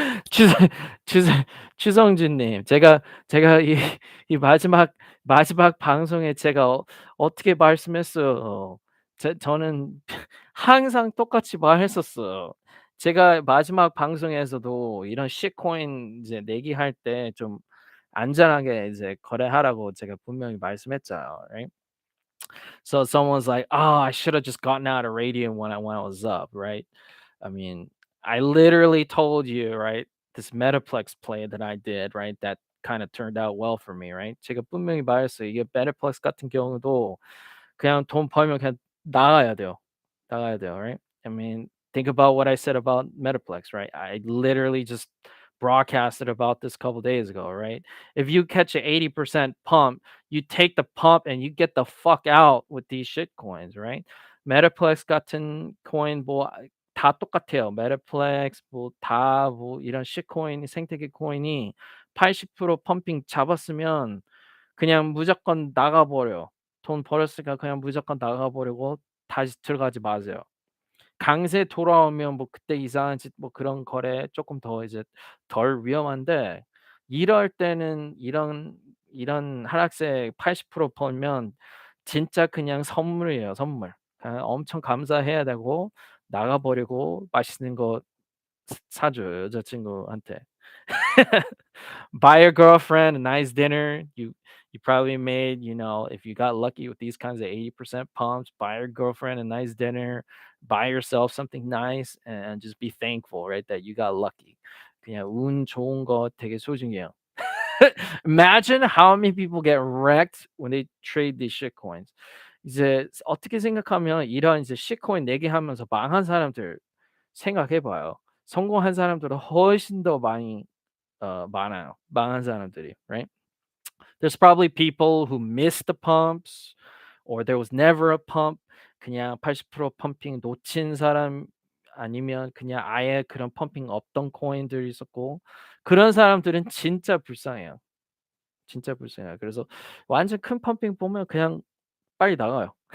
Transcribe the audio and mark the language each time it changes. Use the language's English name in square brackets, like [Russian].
[Korean] 추성 추성 추성준님, 제가 이 마지막 방송에 제가 어떻게 말씀했어요. 저는 항상 똑같이 말했었어요. 제가 마지막 방송에서도 이런 shitcoin 이제 내기할 때 좀 안전하게 이제 거래하라고 제가 분명히 말씀했잖아요. [English] Right? So someone's like, "Oh, I should have just gotten out of radium when I was up," right? I mean, I literally told you, right? This Metaplex play that I did, right? That kind of turned out well for me, right? [Korean] 제가 분명히 말했어요. 이게 Metaplex 같은 경우도 그냥 돈 벌면 그냥 나가야 돼요. 나가야 돼요, [English] right? I mean, think about what I said about Metaplex, right? I literally just broadcasted about this a couple days ago, right? If you catch an 80% pump, you take the pump and you get the fuck out with these shit coins, right? [Korean] Metaplex 같은 코인 다 똑같아요. Metaplex 뭐 이런 shit 코인 생태계 코인이 80% 펌핑 잡았으면 그냥 무조건 나가버려. 돈 벌었으니까 그냥 무조건 나가버리고 다시 들어가지 마세요. 강세 돌아오면 뭐 그때 이상한 짓 뭐 그런 거래 쪼끔 더 이제 덜 위험한데 이럴 때는 이런 하락세 80% 벌면 진짜 그냥 선물이에요, 선물. 엄청 감사해야 되고 나가 버리고 맛있는 거 사줘요, 여자친구한테. [English] Buy your girlfriend a nice dinner. You probably made, if you got lucky with these kinds of 80% pumps, buy your girlfriend a nice dinner, buy yourself something nice, and just be thankful, right? That you got lucky. [Korean] 그냥 운 좋은 거 되게 소중해요. [English] Imagine how many people get wrecked when they trade these shit coins. [Korean] 이제 어떻게 생각하면 이런 이제 shitcoin 내기하면서 망한 사람들 생각해 봐요. 성공한 사람들은 훨씬 더 많이 많아요. 망한 사람들이, [English] right? There's probably people who missed the pumps or there was never a pump. [Korean] 그냥 80% 펌핑 놓친 사람 아니면 그냥 아예 그런 펌핑 없던 코인들이 있었고 그런 사람들은 진짜 불쌍해요. 진짜 불쌍해요. 그래서 완전 큰 펌핑 보면 그냥 빨리 나가요.